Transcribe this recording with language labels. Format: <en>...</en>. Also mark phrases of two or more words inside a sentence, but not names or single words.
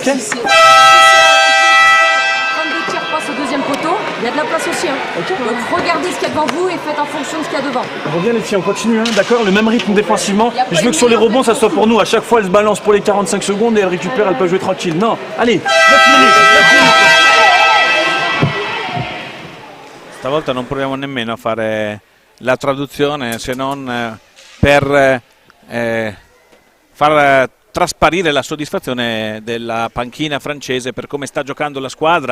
<fr>Quand deux tirs passent au deuxième poteau, il y a de la place aussi. Donc regardez ce qu'il y a devant vous et faites en fonction de ce qu'il y a devant. On revient les filles, on continue, hein, d'accord? Le même rythme défensivement. Je veux que sur les rebonds, ça soit pour nous. À chaque fois, elle se balance pour les 45 secondes et elle récupère, elle peut jouer tranquille. Non, allez, 9 minutes.</fr> <it>Stavolta non proviamo nemmeno a fare la traduzione, se non per far trasparire la soddisfazione della panchina francese per come sta giocando la squadra.</it>